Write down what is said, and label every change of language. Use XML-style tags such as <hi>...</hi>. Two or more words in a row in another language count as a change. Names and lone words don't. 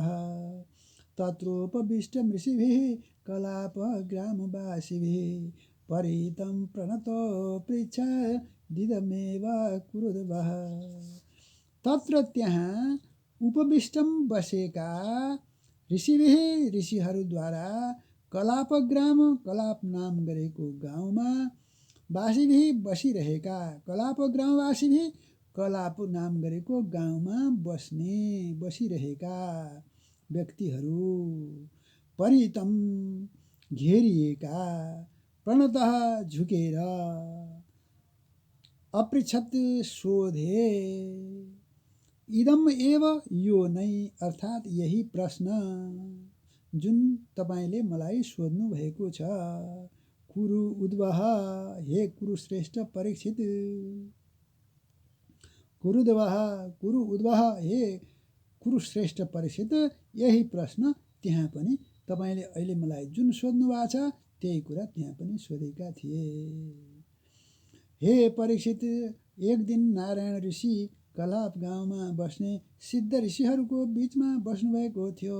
<sa>तत्रोपविष्टमृषिभिः कलापग्रामवासिभिः परितं प्रणतपृच्छादिदमेव कुरुद्वः।</sa> <ne>तत्र त्यहाँ उपविष्टम बसेका ऋषिभिः ऋषिहरूद्वारा कलापग्राम कलाप नाम गरेको गाउँमा वासीभिः बसिरहेका कलापग्रामवासीभिः कलाप नाम गरेको गाउँमा बसिरहेका व्यक्तिहरू परितम घेरिएका प्रणतः झुकेर अपृच्छत सोधे</ne> <sa>इदम एव</sa> <ne>यो नै अर्थात् यही प्रश्न जुन तपाईले मलाई सोध्नु भएको छ।</ne> <sa>कुरु उद्वह हे कुरुश्रेष्ठ परीक्षित। कुरु उद्वह हे कुरुश्रेष्ठ परीक्षित।</sa> <ne>यही प्रश्न त्यहाँ पनि तपाईले अहिले मलाई जुन सोध्नु भएको छ त्यही कुरा त्यहाँ पनि सोधेका थिए। हे परीक्षित, एक दिन नारायण ऋषि कलाप गाउँमा बस्ने सिद्ध ऋषिहरूको बीचमा बस्नुभएको थियो।</ne>